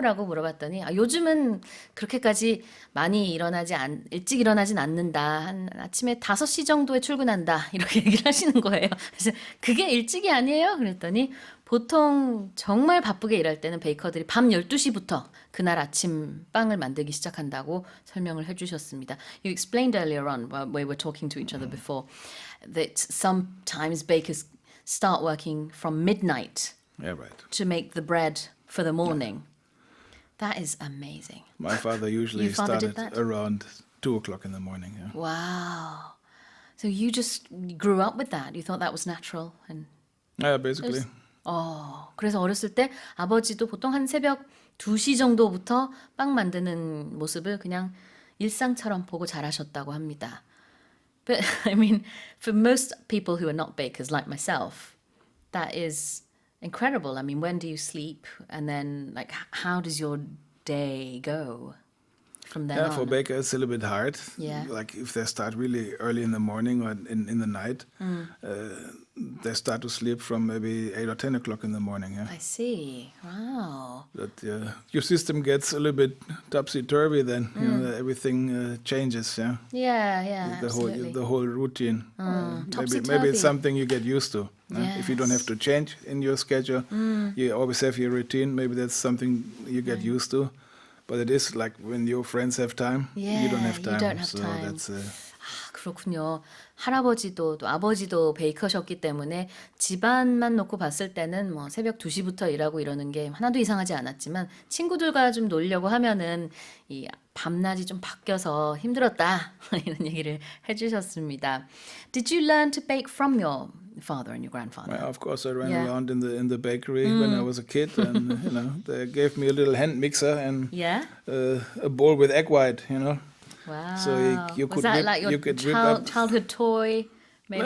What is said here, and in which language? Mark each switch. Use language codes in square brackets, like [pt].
[ko] 라고 물어봤더니 요즘은 그렇게까지 많이 일찍 일어나진 않는다. 한 아침에 5시 정도에 출근한다. 이렇게 얘기를 하시는 거예요. 그래서 그게 일찍이 아니에요? 그랬더니 보통 정말 바쁘게 일할 때는 베이커들이 밤 12시부터 그날 아침 빵을 만들기 시작한다고 설명을 해주셨습니다. [en] You explained earlier on, while we were talking to each other before, that sometimes bakers start working from midnight Yeah, right. to make the bread for the morning. That is amazing. My father usually Your father did started that? around 2:00 in the morning. Yeah. Wow. So you just grew up with that. You thought that was natural. And Yeah, basically. [ko] 그래서 어렸을 때 아버지도 보통 한 새벽 2시 정도부터 빵 만드는 모습을 그냥 일상처럼 보고 자라셨다고 합니다. [en] But I mean, for most people who are not bakers like myself, that is incredible. I mean, when do you sleep? And then, like, how does your day go from then Yeah, on? for bakers it's a little bit hard. Yeah. Like if they start really early in the morning or in the night, they start to sleep from maybe 8 or 10 o'clock in the morning. Yeah. I see. Wow. But your system gets a little bit topsy-turvy then. Everything changes. Yeah. Yeah, The absolutely. whole routine. Maybe Topsy-turvy. it's something you get used to. If you don't have to change in your schedule, you always have your routine. Maybe that's something you get used to. But it is like when your friends have time, you don't have you time. don't have so time. that's [ko] 그렇군요. 할아버지도 또 아버지도 베이커셨기 때문에 집안만 놓고 봤을 때는 뭐 새벽 2시부터 일하고 이러는 게 하나도 이상하지 않았지만 친구들과 좀 놀려고 하면은 이 밤낮이 좀 바뀌어서 힘들었다 이런 얘기를 해주셨습니다. [en] Did you learn to bake from your father and your grandfather? Well, of course, I ran Yeah. around in the bakery when I was a kid, and they gave me a little hand mixer and Yeah. a bowl with egg white. Wow. So you Was could that whip- like your you could whip up- childhood toy? Maybe.